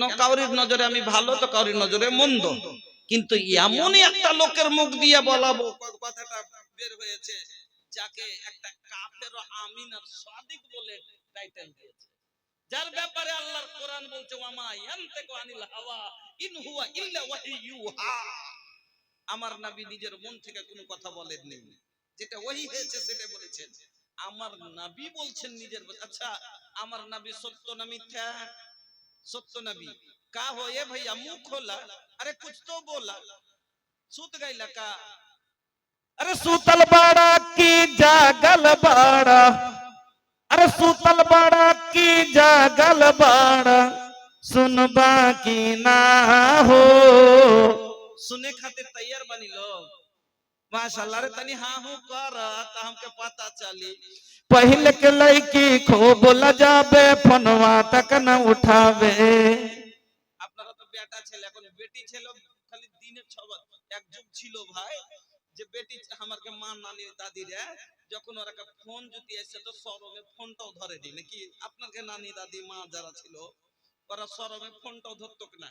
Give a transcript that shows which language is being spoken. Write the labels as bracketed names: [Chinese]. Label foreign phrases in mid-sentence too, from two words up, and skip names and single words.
[Bangla] কাউরির নজরে আমি ভালো তো কাউরির নজরে মন্দ। কিন্তু এমনই একটা লোকের মুখ দিয়ে বলাবো কথাটা বের হয়েছে যাকে একটা কাফের আমিন আর সাদিক বলে টাইটেল দিয়েছে, যার ব্যাপারে আল্লাহর কোরআন বলছে [Arabic] وما ينطق عن الهوى إن هو إلا وحي يوحى. [Bangla] আমার নবী নিজের মন থেকে কোনো কথা বলেননি, যেটা ওহী হয়েছে সেটা বলেছেন। আমার নবী বলছেন নিজের। আচ্ছা আমার নবী সত্য না মিথ্যা? [Bhojpuri] सत्य नबी का हो ये भैया मुंह खोला, अरे कुछ तो बोला, सूत गई लका। अरे सूतल बाड़ा की जागल बाड़ा, अरे सूतल बाड़ा की जागल बाड़ा, सुनबा की ना हो। सुने खातिर तैयार बनी लोग माशाल्लाह। रे तनी हाँ हूं कर ता हमके पता चली। पहले के लड़की खूब लजाबे फोनवा तक न उठावे। [Bangla] আপনারা তো বেটা ছেলে, এখন বেটি ছেলে খালি দিনে 6 বার। এক যুগ ছিল ভাই যে বেটি আমারকে মা নানি দাদিরা যখন ওরা ফোন যদি আসে তো শরমে ফোনটাও ধরে দিই নাকি? আপনাকে নানি দাদি মা যারা ছিল ওরা শরমে ফোনটাও ধরতো না।